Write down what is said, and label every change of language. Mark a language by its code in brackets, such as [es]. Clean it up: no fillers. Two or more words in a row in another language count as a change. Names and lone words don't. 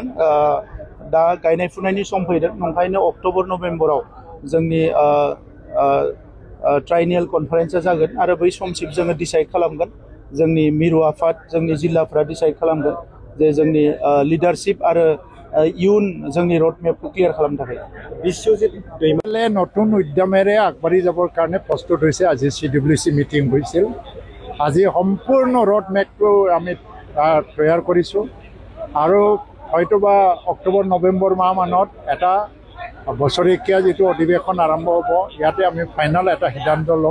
[brx] दा गायनाय फुनायनि सम फैदों, नंखायनो अक्ट'बर नभेम्बराव जोंनि [en] triennial conference [brx] जागोन आरो बै समसिम जोङो डिसाइड खालामगोन। जोंनि मिरु आफाद, जोंनि जिल्लाफ्रा डिसाइड खालामगोन जे जोंनि लिडारशिप आरो इयुन जोंनि रडमेपखौ क्लियार खालामनो थाखाय। [as] বিশ্বজিৎ দৈমালে নতুন উদ্যমেৰে আগবাঢ়ি যাবৰ কাৰণে প্ৰস্তুত হৈছে। আজি CWC মিটিং হৈছিল। আজি সম্পূৰ্ণ ৰডমেপটো আমি তৈয়াৰ কৰিছোঁ আৰু হয়তোবা অক্টোবৰ নৱেম্বৰ মাহমানত এটা বছৰেকীয়া যিটো অধিৱেশন আৰম্ভ হ'ব, ইয়াতে আমি ফাইনেল এটা সিদ্ধান্ত ল'ম।